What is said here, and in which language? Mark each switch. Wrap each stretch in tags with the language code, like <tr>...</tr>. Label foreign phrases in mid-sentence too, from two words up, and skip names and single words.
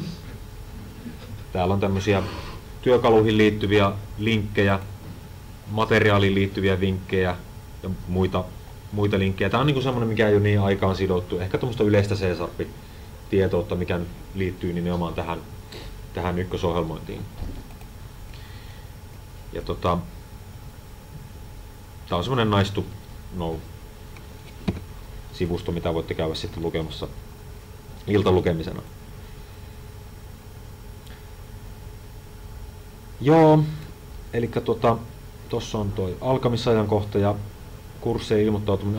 <fi>Täällä on tämmösiä työkaluihin liittyviä linkkejä, materiaaliin liittyviä vinkkejä ja muita linkkejä. Tää on niinku semmonen, mikä ei ole niin aikaan sidottu. Ehkä tuommoista yleistä C-tietoutta, mikä liittyy nimenomaan tähän ykkösohjelmointiin. Ja tää on semmonen</fi> <en>nice to know</en> <fi>sivusto, mitä voitte käydä sitten lukemassa iltalukemisena. Joo, eli tossa on toi alkamisajankohta ja kurssien ilmoittautuminen.</fi>